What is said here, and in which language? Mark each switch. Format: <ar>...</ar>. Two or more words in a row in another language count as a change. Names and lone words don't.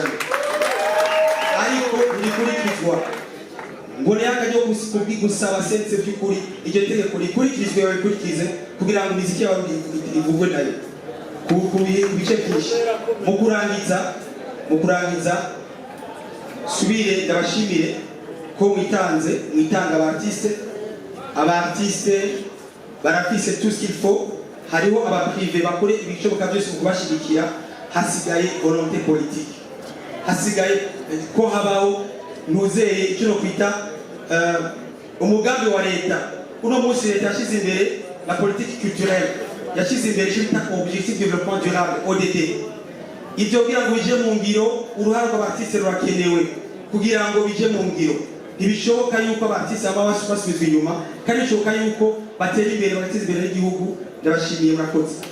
<rn>Ariko rikurikizwa ngo yakajyo gusaba CNC by'ukuri iryo tegeko rikurikizwe babikurikize kugira ngo imiziki y'abarundi ivugwe nayo ku bice byinshi. Mu kurangiza subire ndabashimire ko mwitanga abartiste barafise</rn> <fr>tout ce qu'il faut.</fr> <rn>Hariho abaprivé bakore ibishoboka byose mu kubashigikira. Hasigaye</rn> <fr>volonté politique,</fr> <rn>hasigaye ko habaho ntuzeye icyo kwita umugambi wa leta. Uno munsi leta yashize imbere</rn> <fr>la politique culturelle,</fr> <rn>yashize imbere icyo bita</rn> <fr>objectif de développement durable ODD.</fr> <rn>Ibyo kugira ngo bije mu ngiro uruhare rw'abartiste rurakenewe kugira ngo bije mu ngiro. Ntibishoboka yuko abartiste baba basubizwa inyuma kandi bishoboka yuko batera imbere bagateza imbere n'igihugu. Ndabashimiye murakoze.</rn>